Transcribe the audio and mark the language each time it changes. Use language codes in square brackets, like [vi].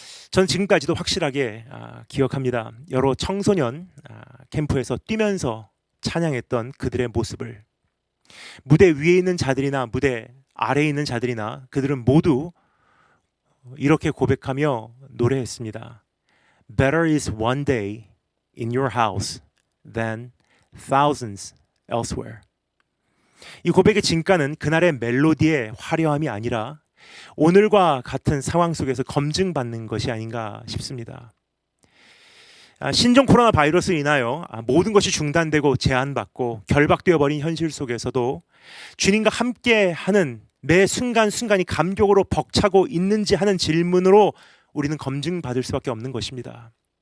[ko] 저는 지금까지도 확실하게 기억합니다. 여러 청소년 캠프에서 뛰면서 찬양했던 그들의 모습을. 무대 위에 있는 자들이나 무대 아래에 있는 자들이나 그들은 모두 이렇게 고백하며 노래했습니다. [en] Better is one day in your house than thousands elsewhere. [ko] 이 고백의 진가는 그날의 멜로디의 화려함이 아니라 오늘과 같은 상황 속에서 검증받는 것이 아닌가 싶습니다. 신종 코로나 바이러스로 인하여 모든 것이 중단되고 제한받고 결박되어 버린 현실 속에서도 주님과 함께하는 매 순간순간이 감격으로 벅차고 있는지 하는 질문으로 우리는 검증받을 수밖에 없는 것입니다.